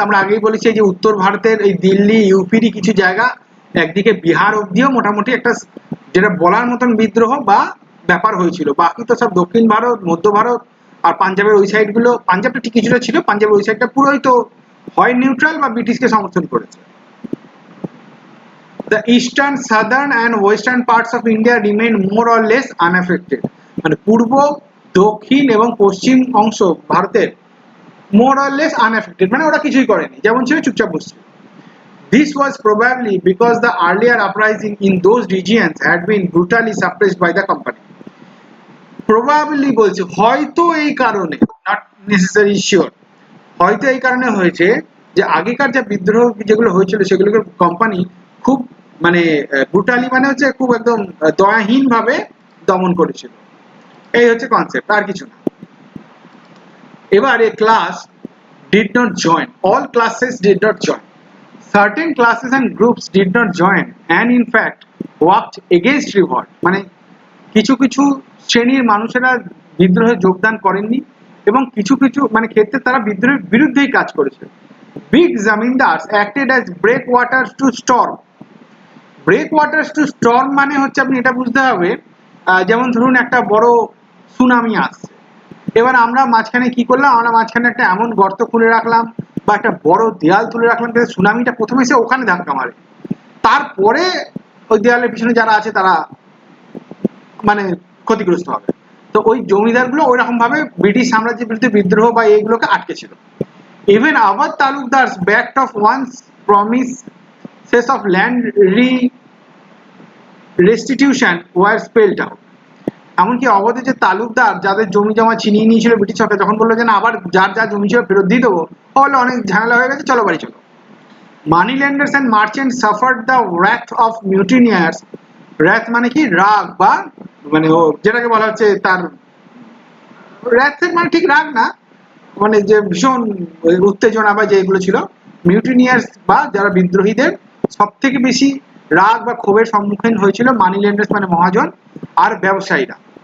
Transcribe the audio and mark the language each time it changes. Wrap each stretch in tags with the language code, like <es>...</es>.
<bn>আমরা আগেই বলেছি যে উত্তর ভারতের এই দিল্লি ইউপিরই কিছু জায়গা, একদিকে বিহার অব্দিও মোটামুটি একটা যেটা বলার মতন বিদ্রোহ বা ব্যাপার হয়েছিল, বাকি তো সব দক্ষিণ ভারত, মধ্য ভারত আর পাঞ্জাবের ওই সাইড গুলো, পাঞ্জাবটা ঠিক কিছুটা ছিল, পাঞ্জাবের ওই সাইডটা পুরোই তো হয় নিউট্রাল বা ব্রিটিশকে সমর্থন করেছে।</bn> <en>The eastern, southern and western parts of India remain more or less unaffected.</en> <bn>মানে পূর্ব, দক্ষিণ এবং পশ্চিম অংশ ভারতের</bn> <en>more or less unaffected,</en> <bn>মানে ওরা কিছুই করেনি, যেমন ছিল চুপচাপ বসছে।</bn> <en>This was probably because the earlier uprising in those regions had been brutally suppressed by the company.</en> <bn>Probably বলছে, হয়তো এই কারণে,</bn> <en>not necessarily sure,</en> <bn>হয়তো এই কারণে হয়েছে যে আগেকার যে বিদ্রোহ যেগুলো হয়েছিল সেগুলোকে কোম্পানি খুব মানে ব্রুটালি মানে হচ্ছে খুব একদম দয়াহীন ভাবে দমন করেছিল। এই হচ্ছে কনসেপ্ট, আর কিছু না।</bn> <en>এবার a class did not join, all classes did not join, certain classes and groups did not join and in fact worked against revolt,</en> <bn>মানে কিছু কিছু শ্রেণীর মানুষেরা বিদ্রোহে যোগদান করেননি এবং কিছু কিছু মানে ক্ষেত্রে তারা বিদ্রোহের বিরুদ্ধেই কাজ করেছে।</bn> <en>Big zamindars acted as breakwaters to storm.</en> <bn>Breakwaters to storm মানে হচ্ছে আপনি এটা বুঝতে হবে, যেমন ধরুন একটা বড় সুনামি আসছে, এবার আমরা মাঝখানে কি করলাম, আমরা মাঝখানে একটা এমন গর্ত খুলে রাখলাম বা একটা বড় দেয়াল তুলে রাখলাম যাতে সুনামিটা প্রথমে এসে ওখানে ধাক্কা মারে, তারপরে ওই দেয়ালের পিছনে যারা আছে তারা মানে ক্ষতিগ্রস্ত হবে। তো ওই জমিদারগুলো ওইরকম ভাবে ব্রিটিশ সাম্রাজ্যের বিরুদ্ধে বিদ্রোহ বা এইগুলোকে আটকেছিল।</bn> <en>Even our talukdars backed off once promises of land restitution were spelled out.</en> <bn>এমনকি অবধি যে তালুকদার যাদের জমি জমা ছিনিয়ে নিয়েছিল ব্রিটিশ সরকার, যখন বললো যে না আবার যার যা জমি ছিল ফেরত দিয়ে দেবো, বললো অনেক ঝামেলা হয়ে গেছে, চলো বাড়ি চলো।</bn> <en>Money lenders and merchant suffered the wrath of mutineers.</en> <bn>wrath মানে কি রাগ বা মানে ও যেটাকে বলা হচ্ছে তার wrath মানে ঠিক রাগ না, মানে যে ভীষণ উত্তেজনা বা যেগুলো ছিল, মিউটিনিয়ার্স বা যারা বিদ্রোহীদের সব থেকে বেশি রাগ বা ক্ষোভের সম্মুখীন হয়েছিল মানি লেন্ডার্স মানে মহাজন আর ব্যবসায়ীরা।</bn>